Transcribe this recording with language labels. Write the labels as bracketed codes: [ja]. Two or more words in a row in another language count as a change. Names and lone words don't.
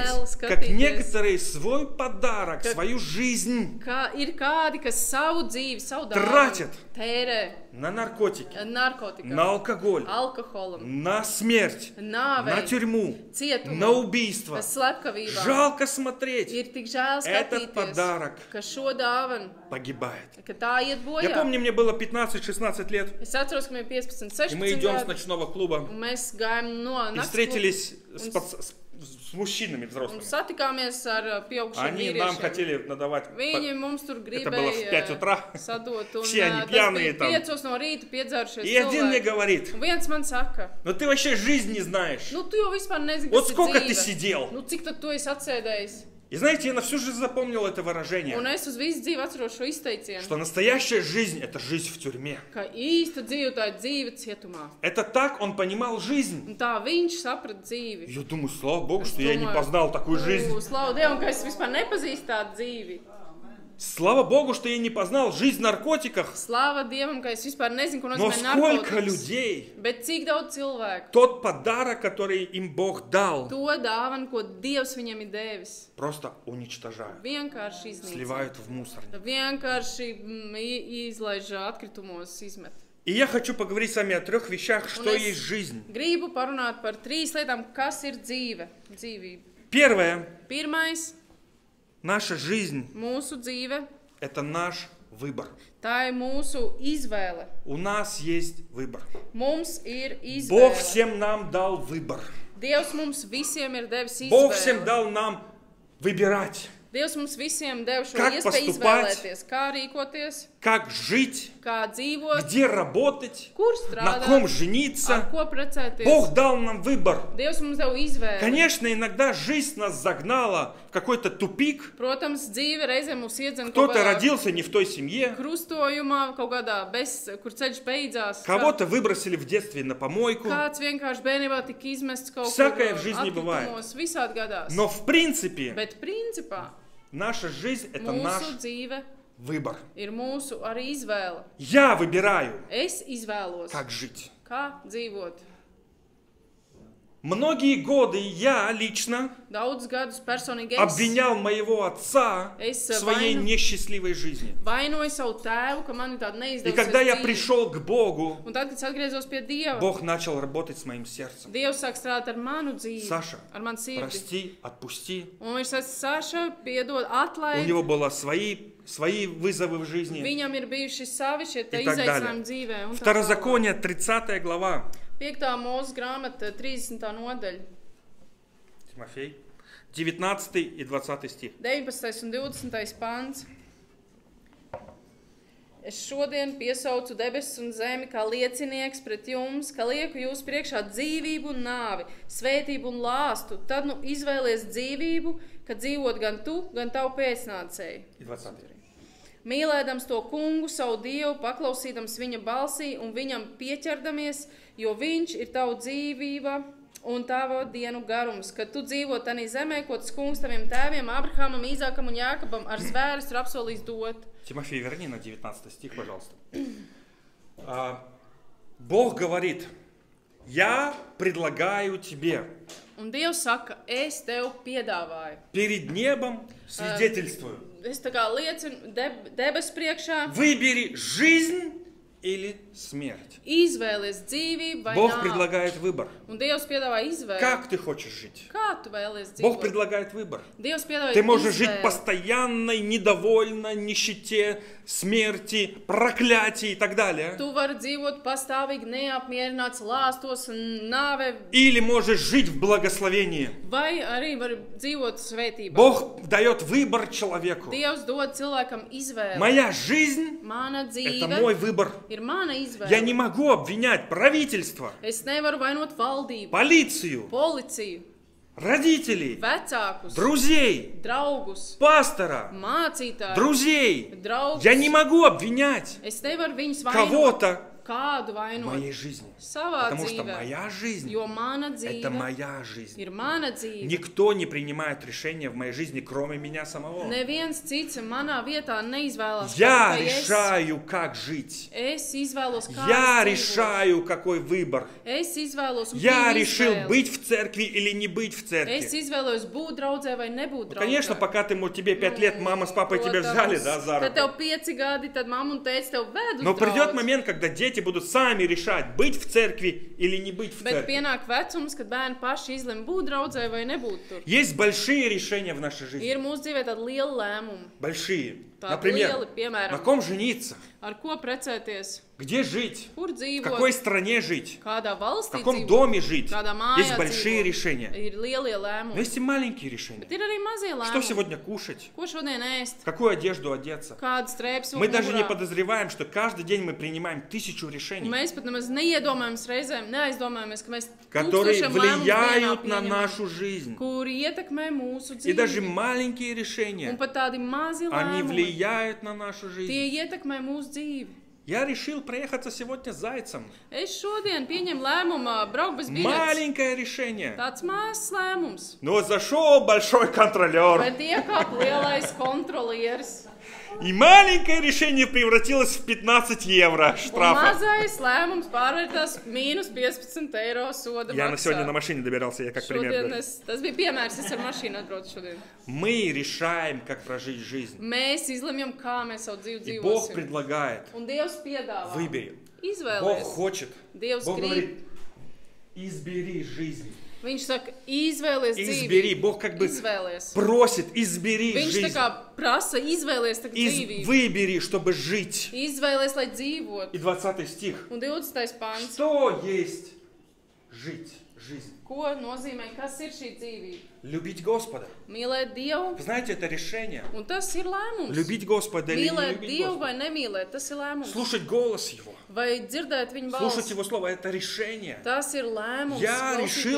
[lv] žēl [ru] как [lv] skatīties, [ru] некоторые свой подарок, Как- свою жизнь [lv] ka ir kādi, kas savu dzīvi, savu [ru] Tratят. [lv] dāvanu tērē [ru] на наркотики, [lv] narkotikām, [ru] на алкоголь, [lv] alkoholam, [ru] на смерть, на [lv] nāvei, [ru] тюрьму, на [lv] cietumam, [ru] убийство. [lv] slepkavībām. [ru] Жалко смотреть, [lv] Ir tik žēl [ru] Этот [lv] skatīties, [ru] подарок [lv] ka šo dāvanu, [ru] погибает. [lv] ka tā iet [ru] Я [lv] bojā. [ru] помню, мне было 15-16 лет, [lv] Es atceros, ka man ir 15, [ru] и мы [lv] 16 [ru] идем с [lv] gadi, [ru] ночного клуба [lv] un mēs gājām no [ru] и [lv] nakts [ru] встретились [lv] Un- [ru] с мужчинами [lv] un [ru] взрослыми. [lv] satikāmies ar pieaugušiem [ru] Они нам [lv] vīriešiem. [ru] хотели надавать. [lv] Viņi mums tur [ru] Это было в 5 [lv] gribēja [ru] утра. [lv] sadot, un [ru] Все они [lv] tas [ru] пьяные [lv] bija [ru] там. [lv] 5 no rīta piedzērušies [ru] И один мне [lv] cilvēki. [ru] говорит, [lv] Un viens man saka, [ru] ну ты вообще жизнь не знаешь. [lv] nu tu jau vispār nezini, [ru] Вот [lv] kas ir [ru] сколько ты [lv] dzīve. [ru] сидел. [lv] Nu cik tad tu esi atsēdējis? [ru] И знаете, я на всю жизнь запомнил это [lv] Un [ru] выражение, [lv] es uz visu dzīvi atceros šo izteicienu, [ru] что настоящая жизнь – это жизнь в тюрьме. [lv] ka īsta dzīve tā ir dzīve cietumā. [ru] Это так он понимал жизнь. [lv] Un tā viņš saprata dzīvi. [ru] Я думаю, слава Богу, что я не [lv] Domāju, [ru] познал такую жизнь. [lv] Slavu Dievam, ka es vispār nepazīstu tādu dzīvi. [ru] Слава Богу, что я не познал жизнь в наркотиках. [lv] Slāva Dievam, ka es vispār nezinu, ko [ru] Но [lv] nozīmē [ru] сколько [lv] narkotikas. [ru] людей, [lv] Bet cik daudz cilvēku [ru] тот подарок, который им Бог дал, [lv] to dāvanu, ko Dievs viņam ir devis, [ru] просто уничтожают, [lv] vienkārši iznīcina. [ru] сливают в мусорник. [lv] Vienkārši izlaiž atkritumos, izmet. [ru] И я хочу поговорить с вами о 3 вещах, что [lv] Un es [ru] есть жизнь. [lv] gribu parunāt par 3 lietām, kas ir dzīve, dzīvība. [ru] Первое. [lv] Pirmais, [ru] Наша жизнь [lv] mūsu dzīve, – [ru] это наш выбор. [lv] tā ir mūsu izvēle. [ru] У нас есть выбор. [lv] Mums ir [ru] Бог [lv] izvēle. [ru] всем нам дал выбор. [lv] Dievs mums visiem ir devis [ru] Бог всем [lv] izvēli. [ru] дал нам выбирать, [lv] Dievs mums visiem deva šo [ru] Как [lv] iespēju [ru] поступать? [lv] izvēlēties, kā rīkoties, [ru] как жить, [lv] kā dzīvot, [ru] где работать, [lv] kur [ru] на [lv] strādāt, [ru] ком [lv] ar [ru] жениться. [lv] ko precēties. [ru] Бог дал нам выбор. [lv] Dievs mums deva izvēli. [ru] Конечно, иногда жизнь нас загнала в какой-то тупик. [lv] Protams, dzīve reizēm mūs iedzen kaut [ru] Кто-то [lv] kādā [ru] родился не в той семье, [lv] krustojumā, kaut kādā kur ceļš beidzās. [ru] кого-то выбросили в детстве на помойку. [lv] Kāds vienkārši bērnībā tika izmests kaut [ru] Всякое [lv] kur [ru] в жизни бывает. [lv] atkritumos, visādi gadās. [ru] Но в принципе [lv] Bet principā [ru] наша жизнь – это наш [lv] mūsu dzīve [ru] выбор. [lv] ir mūsu arī izvēle. [ru] Я выбираю, [lv] Es izvēlos, [ru] как жить. [lv] kā dzīvot. [ru] Многие годы я лично [lv] Daudz gadus personīgi es [ru] обвинял моего отца в [lv] Es [ru] своей [lv] vainu- [ru] несчастливой жизни. [lv] vainoju savu tēvu, ka man ir tāda [ru] И когда я [lv] neizdevusies dzīve. [ru] пришел к Богу, [lv] Un tad, kad es atgriezos pie Dieva, [ru] Бог начал работать с моим сердцем. [lv] Dievs sāk strādāt ar manu dzīvi, [ru] Саша, [lv] ar manu sirdi. [ru] прости, отпусти. [lv] Un viņš saka, Saša, piedod, [ru] У [lv] atlaid. [ru] него были свои вызовы в жизни. [lv] Viņam ir bijuši savi šie [ru] И так [lv] izaicinājumi [ru] далее. [lv] dzīvē. Un tā tālāk. [ru] Второзаконие, 30 глава. [lv] 5. mūzes grāmata, 30. nodaļa, [ru] Тимофей. 19 и 20 стих. [lv] 19. un 20. pants. Es šodien piesaucu debesis un zemi kā liecinieks pret jums, ka lieku jūs priekšā dzīvību un nāvi, svētību un lāstu. Tad nu izvēlies dzīvību, ka dzīvot gan tu, gan tavu pēcnācēji. [ru] И 20. [lv] Mīlēdams to kungu, savu Dievu, paklausīdams viņa balsī un viņam pieķerdamies, jo viņš ir tava dzīvība un tava dienu garums, kad tu dzīvo tanī zemē, ko tas kungs taviem tēviem, Abrahamam, Īzākam un Jākabam ar zvēres ir apsolījis dot. [ru] Тимофей, верни на 19 стих, пожалуйста. Бог говорит, я предлагаю тебе [lv] Un Dievs saka, es tev piedāvāju. [ru] перед небом свидетельствую. [lv] es tā kā liecinu debesu priekšā. [ru] Выбери жизнь или смерть. [lv] Izvēlies dzīvību vai [ru] Бог [lv] nāvi. [ru] предлагает выбор. [lv] Un Dievs piedāvā izvēli. [ru] Как ты хочешь жить? [lv] Kā tu vēlies [ru] Бог [lv] dzīvot? [ru] предлагает выбор. [lv] Dievs piedāvā [ru] Ты можешь жить [lv] izvēli. [ru] постоянной, недовольной, нищете, смерти, проклятии и так далее. [lv] Tu vari dzīvot pastāvīgi neapmierināts, lāstos, nāve, [ru] Или можешь жить в благословении. [lv] vai arī vari dzīvot svētībā. [ru] Бог дает выбор человеку. [lv] Dievs dod cilvēkam izvēli. [ru] Моя жизнь [lv] Mana [ru] – это [lv] dzīve [ru] мой выбор. [lv] ir mana [ru] Я [lv] izvēle. [ru] не могу обвинять правительство, [lv] Es nevaru vainot valdību, [ru] полицию, [lv] policiju, [ru] родителей, [lv] vecākus, [ru] друзей, [lv] draugus, [ru] пастора, [lv] mācītājus, [ru] друзей. [lv] draugus. [ru] Я не могу обвинять [lv] Es nevaru viņus vainot. [ru] кого-то [lv] Kādu [ru] в [lv] vainot [ru] моей жизни. [lv] savā [ru] Потому что [lv] dzīvē, [ru] моя жизнь [lv] jo mana [ru] – это [lv] dzīve [ru] моя жизнь. [lv] ir mana dzīve. [ru] Никто не принимает решения в моей жизни, кроме меня самого. [lv] Neviens cits manā vietā neizvēlās. [ru] Я [lv] tikai [ru] решаю, как жить. [lv] Es izvēlos, kā [ru] Я [lv] es dzīvošu. [ru] решаю, какой выбор. [lv] Es izvēlos, un [ru] Я [lv] pieņemu [ru] решил [lv] izvēli. [ru] быть в церкви или не быть в [lv] Es [ru] церкви. [lv] izvēlos būt draudzē vai nebūt draudzē. [ru] Конечно, пока тебе 5 лет, мама с папой тебя взяли, да, за [lv] Kad tev [ru] руку. [lv] 5 gadi, tad mamma un tēvs tev ved uz [ru] Но придет [lv] draudzi. [ru] момент, когда дети будут сами решать, быть в церкви или не быть в [lv] Bet [ru] церкви. [lv] pienāk vecums, kad bērni paši izlem būt draudzē vai nebūt tur. [ru] Есть большие решения в нашей жизни. [lv] Ir mūsu dzīvē tādi lieli lēmumi. [ru] Большие. [lv] Tādi [ru] Например, [lv] lieli, piemēram, [ru] на ком жениться, [lv] ar ko precēties, [ru] где жить, [lv] kur [ru] в [lv] dzīvot, [ru] какой стране жить, [lv] kādā [ru] в [lv] valstī [ru] каком [lv] dzīvot, [ru] доме жить. [lv] kādā mājā [ru] Есть большие [lv] dzīvot. [ru] решения. [lv] Ir lielie [ru] Но [lv] lēmumi. [ru] есть и маленькие решения. [lv] Bet ir arī mazie [ru] Что [lv] lēmumi. [ru] сегодня кушать, [lv] Ko šodien ēst? [ru] какую одежду одеться. [lv] Kādas strēpes [ru] Мы даже не [lv] mugurā? [ru] подозреваем, что каждый день мы принимаем 1000 решений, [lv] Mēs pat nemaz neiedomājamies reizēm, neaizdomājamies, ka mēs [ru] которые [lv] tūkstošiem lēmumus dienā [ru] влияют на [lv] pieņemam, [ru] нашу жизнь. [lv] kuri ietekmē mūsu [ru] И даже [lv] dzīvi. [ru] маленькие [lv] Un [ru] решения, [lv] pat tādi mazi [ru] они [lv] lēmumi, [ru] влияют на нашу жизнь. [lv] tie ietekmē mūsu dzīvi. [ru] Я решил проехаться сегодня с зайцем. [lv] Es šodien pieņemu lēmumu braukt bez biļetes. [ru] Маленькое решение. [lv] Tāds mazs lēmums. [ru] Но зашел большой контролер. [lv] Bet iekāp lielais kontrolieris. [ru] И маленькое решение превратилось в 15 евро [lv] Un [ru] штрафа. [lv] mazais lēmums pārvērtās mīnus 15 eiro soda [ru] Я сегодня на [lv] maksā. [ru] машине добирался, я как пример [lv] Šodien [ru] говорю. [lv] tas bija piemērs, es ar mašīnu atbraucu šodien. [ru] Мы решаем, как прожить жизнь. [lv] Mēs izlemjam, kā mēs savu dzīvi [ru] И Бог [lv] dzīvosim. [ru] предлагает. [lv] Un Dievs piedāvā. [ru] Выбери. Бог [lv] Izvēlies. [ru] хочет. [lv] Dievs [ru] Бог [lv] grib. [ru] говорит, избери жизнь. [lv] Viņš saka, izvēlies [ru] Избери. [lv] dzīvību. [ru] Бог как бы [lv] Izvēlies. [ru] просит, избери [lv] Viņš tā [ru] жизнь. [lv] kā prasa, izvēlies tagad dzīvību. [ru] Выбери, чтобы жить. [lv] Izvēlies, lai dzīvotu. [ru] И 20 стих. [lv] Un 20. pants. [ru] Что есть жить? Жизнь. [lv] Ko nozīmē, kas ir šī dzīvība? [ru] Любить Господа. [lv] Mīlēt Dievu, [ru] Вы знаете, это решение. [lv] un tas ir lēmums. [ru] Любить Господа или не [lv] Mīlēt [ru] любить [lv] Dievu [ru] Господа. [lv] vai nemīlēt, tas ir lēmums. [ru] Слушать голос Его. [lv] Vai dzirdēt viņa [ru] Слушать [lv] balsi. [ru] Его Слово. Это решение. [lv] Tas ir lēmums. [ru] Я решил